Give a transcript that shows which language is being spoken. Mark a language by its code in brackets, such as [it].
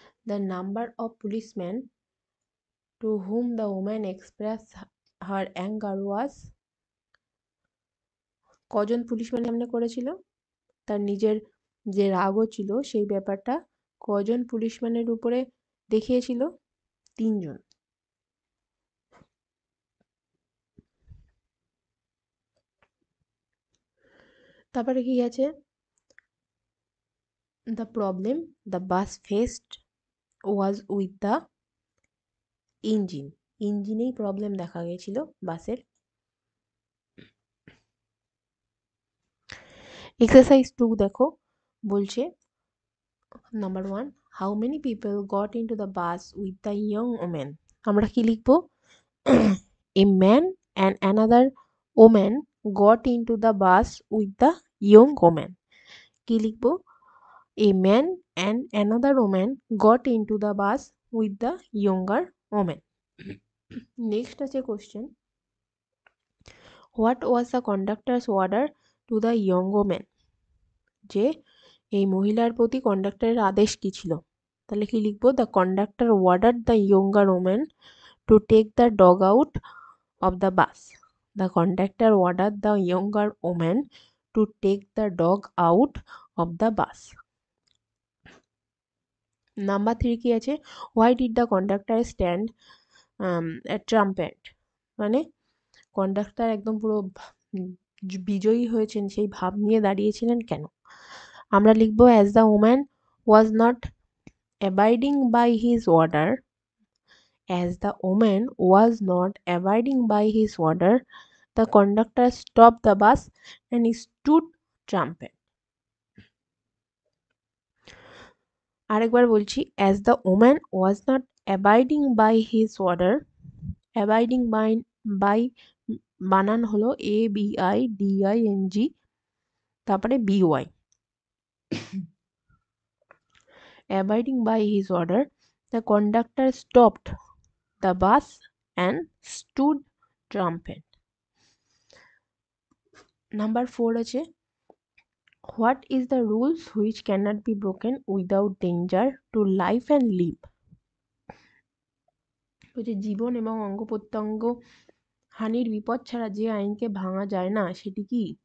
[en] The number of policemen to whom the woman expressed her anger was, [bn] কজন policeman সামনে করেছিল? তার নিজের যে রাগও ছিল সেই ব্যাপারটা কজন পুলিশম্যানের উপরে দেখিয়েছিল? 3 জন। তারপরে কি আছে? [en] The problem the bus faced was with the engine. [bn] ইঞ্জিনেই problem দেখা গেছিল বাসের। এক্সারসাইজ 2 দেখো, বলছে number 1, [en] How many people got into the bus with the young woman. [bn] আমরা কি লিখবো? [en] A man and another woman got into the bus with the young woman. [bn] কি লিখবো? [en] A man and another woman got into the bus with the younger woman. Next আছে question. What was the conductor's order to the young woman? [bn] যে এই মহিলার প্রতি কন্ডাক্টরের আদেশ কি ছিল? তাহলে কি লিখবো? [en] The conductor ordered the younger woman to take the dog out of the bus. The conductor ordered the younger woman to take the dog out of the bus. [bn] Number 3 কি আছে? [en] Why did the conductor stand a trumpet? [bn] মানে conductor একদম পুরো বিজয়ী হয়েছেন সেই ভাব নিয়ে দাঁড়িয়েছিলেন কেন? আমরা লিখবো [en] as the woman was not abiding by his order. As the woman was not abiding by his order, the conductor stopped the bus and stood trumpet. [bn] আরেকবার বলছি, [en] as the woman was not abiding by his order, abiding by [bn] বানান হলো ABIDING, তারপরে BY। [en] Abiding by his order, the conductor stopped the bus and stood trumpet. Number 4 আছে, what is the rules which cannot be broken without danger to life and limb? [bn] বলছে জীবন এবং অঙ্গ প্রত্যঙ্গ হানির বিপদ ছাড়া যে আইনকে ভাঙা যায় না সেটি কি?